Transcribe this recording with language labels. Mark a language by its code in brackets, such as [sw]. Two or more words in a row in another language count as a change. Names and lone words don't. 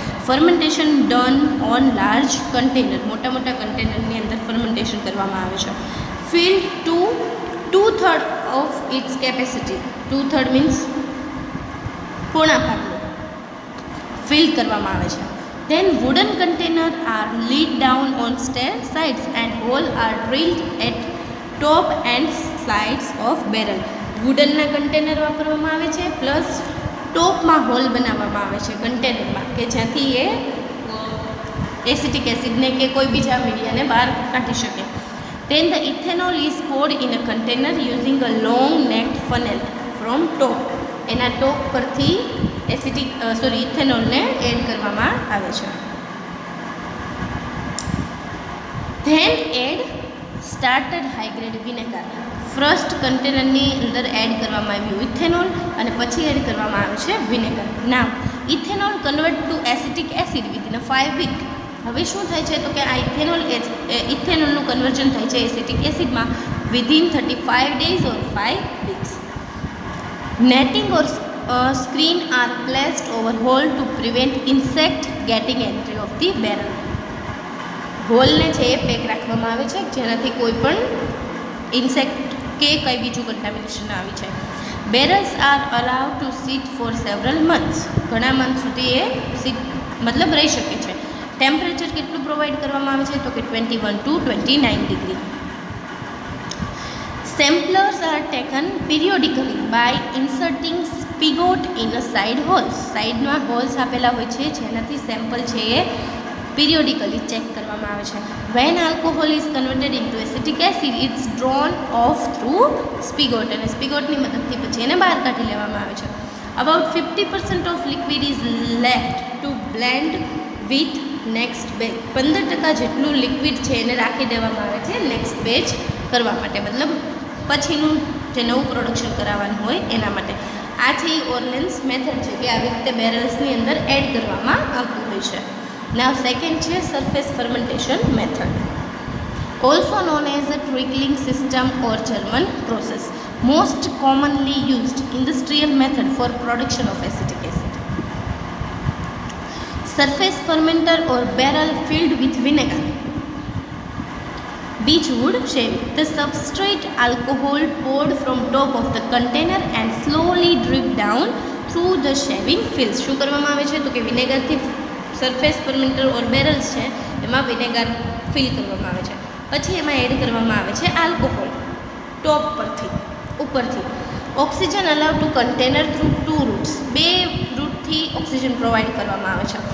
[en] Fermentation done on large container. [gu] મોટા મોટા કન્ટેનરની અંદર ફર્મેન્ટેશન કરવામાં આવે છે. [en] Filled to 2/3 of its capacity. [gu] 2/3 મીન્સ પોણા ભાગનું ફિલ કરવામાં આવે છે. [en] Then wooden container are laid down on stair sides and hole are drilled at top and sides of barrel. [gu] વુડનના કન્ટેનર વાપરવામાં આવે છે, પ્લસ ટોપમાં હોલ બનાવવામાં આવે છે કન્ટેનરમાં કે જ્યાંથી એ [en] acetic acid [gu] કે કોઈ બીજા મીડિયાને બહાર કાઢી શકે. [en] Then the ethanol is poured in a container using a long necked funnel from top. [gu] એના ટોપ પરથી ઇથેનોલને એડ કરવામાં આવે છે. [en] Then add started high grade vinegar. first container [gu] અંદર એડ કરવામાં આવ્યું ઇથેનોલ, અને પછી એડ કરવામાં આવે છે વિનેગર. [en] Now ethanol convert to acetic acid within 5 week. [gu] હવે શું થાય છે તો કે આ ઇથેનોલનું કન્વર્ઝન થાય છે [en] acetic acid within 35 days or 5 weeks. Netting or screen are placed over hole to prevent insect getting entry of the barrel. [gu] હોલને છે એ પેક રાખવામાં આવે છે જેનાથી કોઈ પણ ઇન્સેક્ટ કે કંઈ બીજું કન્ટામિનેશન ના આવી જાય. [en] Barrels are allowed to sit for several months. [gu] ઘણા મંથ સુધી એ મતલબ રહી શકે છે. ટેમ્પરેચર કેટલું પ્રોવાઈડ કરવામાં આવે છે તો કે 21 to 29 ડિગ્રી. [en] Samplers are taken periodically by inserting spigot in a side holes. [gu] સાઈડમાં હોલ્સ આપેલા હોય છે જેનાથી સેમ્પલ છે એ periodically ચેક કરવામાં આવે છે. [en] When alcohol is converted into acetic acid, it's drawn off through spigot, [gu] અને સ્પિગોટની મદદથી પછી એને બહાર કાઢી લેવામાં આવે છે. [en] About 50% of liquid is left to blend with next batch. [gu] 15% જેટલું લિક્વિડ છે એને રાખી દેવામાં આવે છે [en] next batch [gu] કરવા માટે, મતલબ પછીનું જે નવું પ્રોડક્શન કરાવવાનું હોય એના માટે. આ છે એ ઓર્લેન્સ મેથડ છે કે આવી રીતે બેરલ્સની અંદર એડ કરવામાં આવતું હોય છે. [en] Now second છે surface fermentation method, also known as a trickling system or German process. Most commonly used industrial method for production of acetic acid. Surface fermenter or barrel filled with vinegar. Beechwood shaving. The substrate alcohol poured from top of the container and slowly drip down through the shaving fills. [gu] શું કરવામાં આવે છે તો કે વિનેગરથી [en] surface fermenter or barrels [gu] છે એમાં વિનેગર ફિલ કરવામાં આવે છે. પછી એમાં એડ કરવામાં આવે છે આલ્કોહોલ ટોપ પરથી ઉપરથી. [en] Oxygen allow to container through 2 routes. [gu] 2 રૂટથી ઓક્સિજન પ્રોવાઈડ કરવામાં આવે છે.